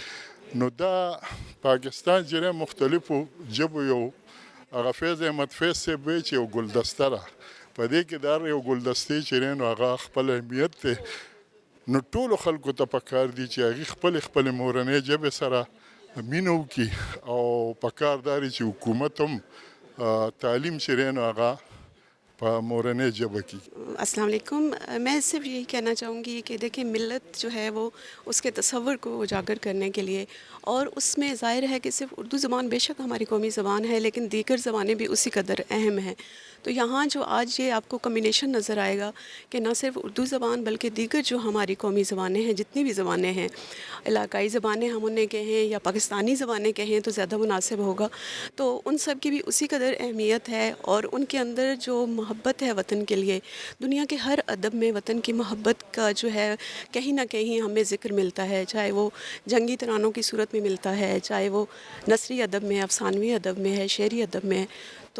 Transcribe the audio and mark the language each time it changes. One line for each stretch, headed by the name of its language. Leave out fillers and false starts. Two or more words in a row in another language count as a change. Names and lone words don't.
Pashto: نو دا پاکستان چې دی مختلفو ژبو یو هغه فیض احمد فیض صاحب وایي چې یو ګلدسته ده، په دې کې دا یو ګلدستې چې دی نو هغه خپل اهمیت دی. نو ټولو خلکو ته پکار دي چې هغوی خپلې مورنۍ ژبې سره مینه وکړي او پکار دا دی چې حکومت هم تعلیم چې دی نو هغه مورنۍ ژبه کی.
Arabic: السلام علیکم.
Urdu: میں صرف یہی کہنا چاہوں گی کہ دیکھیں ملت جو ہے وہ اس کے تصور کو اجاگر کرنے کے لیے، اور اس میں ظاہر ہے کہ صرف اردو زبان بے شک ہماری قومی زبان ہے لیکن دیگر زبانیں بھی اسی قدر اہم ہیں. تو یہاں جو آج یہ آپ کو کمبینیشن نظر آئے گا کہ نہ صرف اردو زبان بلکہ دیگر جو ہماری قومی زبانیں ہیں، جتنی بھی زبانیں ہیں، علاقائی زبانیں ہم انہیں کہیں یا پاکستانی زبانیں کہیں تو زیادہ مناسب ہوگا، تو ان سب کی بھی اسی قدر اہمیت ہے، اور ان کے اندر جو محبت ہے وطن کے لیے، دنیا کے ہر ادب میں وطن کی محبت کا جو ہے کہیں نہ کہیں ہمیں ذکر ملتا ہے، چاہے وہ جنگی ترانوں کی صورت میں ملتا ہے، چاہے وہ نثری ادب میں، افسانوی ادب میں ہے، شعری ادب میں ہے.